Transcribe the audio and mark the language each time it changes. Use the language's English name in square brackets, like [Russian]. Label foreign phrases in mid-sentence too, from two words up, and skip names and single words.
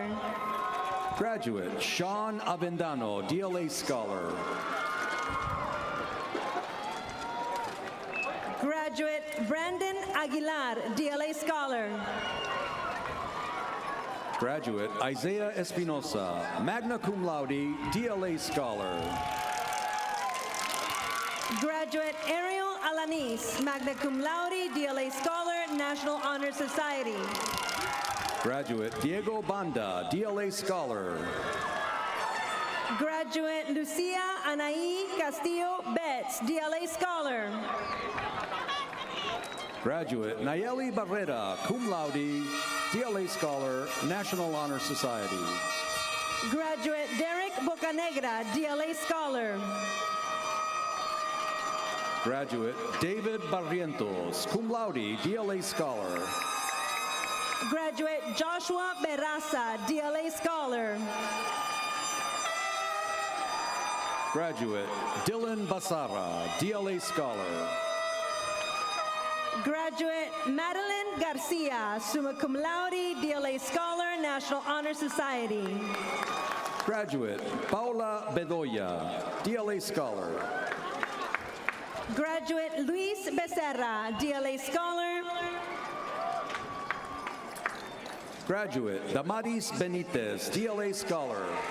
[English] Graduate Sean Avendano, DLA Scholar. Graduate Brandon Aguilar, DLA Scholar. Graduate Isaiah Espinosa, [Latin] magna cum laude, DLA Scholar. [English] Graduate Ariel Alanis, [Latin] magna cum laude, [English] DLA Scholar, National Honor Society. Graduate Diego Banda, DLA Scholar. Graduate Lucia Anaí Castillo Betts, DLA Scholar. Graduate Nayeli Barrera, [Latin] cum laude, [English] DLA Scholar, National Honor Society. Graduate Derek Bocanegra, DLA Scholar. Graduate David Barrientos, [Latin] cum laude, [English] DLA Scholar. Graduate Joshua Berraza, DLA Scholar. Graduate Dylan Basara, DLA Scholar. Graduate Madeline Garcia, [Latin] summa cum laude, [English] DLA Scholar, National National Honor Society. Graduate Paula Bedoya, DLA Scholar. Graduate Luis Becerra, DLA Scholar. Graduate Damaris Benitez, DLA Scholar.